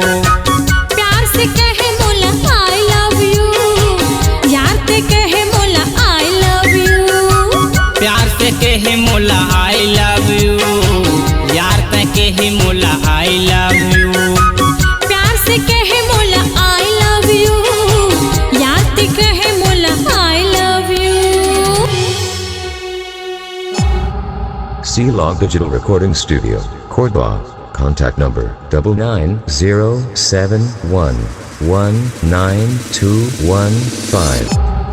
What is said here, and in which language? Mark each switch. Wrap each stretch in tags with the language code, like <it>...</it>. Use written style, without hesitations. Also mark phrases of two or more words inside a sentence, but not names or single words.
<hne>प्यार से कहे मोला</hne> <en>I love you,</en> <hne>यार ते कहे मोला</hne> <en>I love you,</en> <hne>प्यार से कहे मोला</hne> <en>I love you</en> <hne>यार ते कहे मोला</hne> <en>I love you</en> <hne>प्यार से कहे मोला</hne> <en>I love you,</en> <hne>यार ते कहे मोला</hne> <en>I love you. C-Log Digital Recording Studio, Cordoba. Contact number 99071192115.</en>